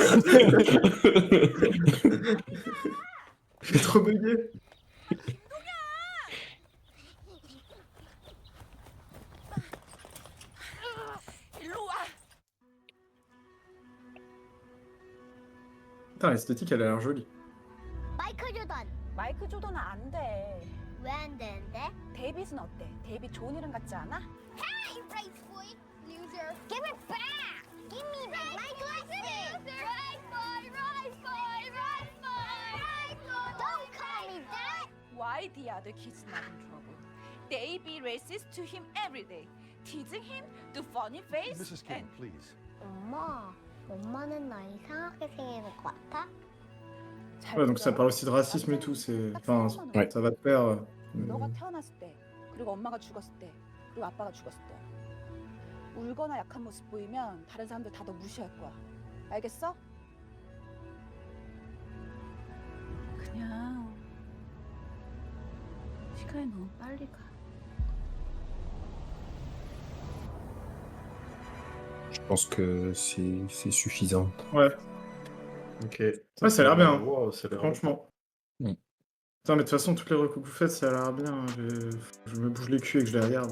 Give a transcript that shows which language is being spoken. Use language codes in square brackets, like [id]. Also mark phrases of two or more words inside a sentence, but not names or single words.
[fr] J'ai trop bugué. Putain, l'esthétique, elle a l'air jolie. [ko] 마이클 조던 마이클 조던은 안 돼. 왜 안 되는데? 데이빗은 어때? 데이빗 좋은 이름 같지 않아? [en] Hey, race boy, loser! Give it back! Give me back my glasses! Race boy, race boy, race boy, race boy! Don't call me that! Why the other kids not in trouble? They be racist to him every day, teasing him, do funny face, Mrs. King, and please. [ko] 엄마는 나 이상하게 생긴 것 같아? 잘 [fr] Ouais, donc ça [ko] 들어. [fr] parle aussi de racisme et tout, c'est... Enfin, Ouais. ça va de pair. [ko] 너가 태어났을 때, 그리고 엄마가 죽었을 때, 그리고 아빠가 죽었을 때, 울거나 약한 모습 보이면 다른 사람들 다 너 무시할 거야. 알겠어? 그냥 시간이 너무 빨리 가. [fr] Je pense que c'est suffisant. Ouais, Ok. Ouais, ça a l'air bien. Wow, ça a l'air franchement. Mm. Putain, mais de toute façon, toutes les recos que vous faites, ça a l'air bien. Je me bouge les culs et que je les regarde.